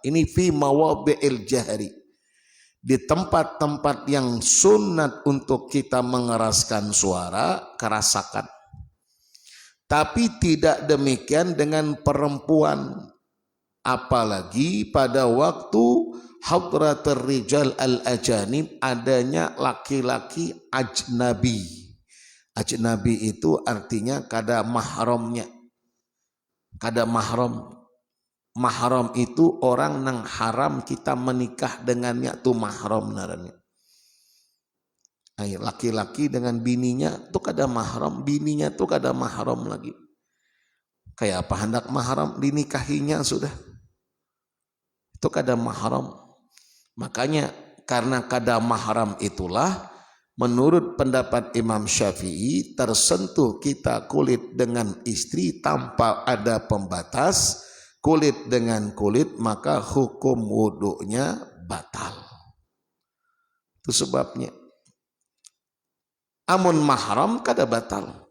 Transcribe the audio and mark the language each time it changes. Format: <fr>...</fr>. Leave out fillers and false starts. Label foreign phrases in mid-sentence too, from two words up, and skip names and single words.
<ar>Ini fi mawadhi'il jahri.</ar> <id>Di tempat-tempat yang sunat untuk kita mengeraskan suara, kerasakan. Tapi tidak demikian dengan perempuan. Apalagi pada waktu</id> <ar>hadratul rijal al-ajanib,</ar> <id>adanya laki-laki ajnabi.</id> <bjn>Ajnabi itu artinya kada mahramnya. Kada mahram. Mahram itu orang nang haram kita menikah dengannya, tuh mahram naranya. Laki-laki dengan bininya tuh kada mahram, bininya tuh kada mahram lagi. Kayak apa hendak mahram, dinikahinya sudah. Itu kada mahram.</bjn> <id>Makanya karena kada mahram itulah menurut pendapat Imam Syafi'i, tersentuh kita kulit dengan istri tanpa ada pembatas, kulit dengan kulit, maka hukum wudunya batal.</id> <bjn>Itu sebabnya. Amun mahram kada batal.</bjn>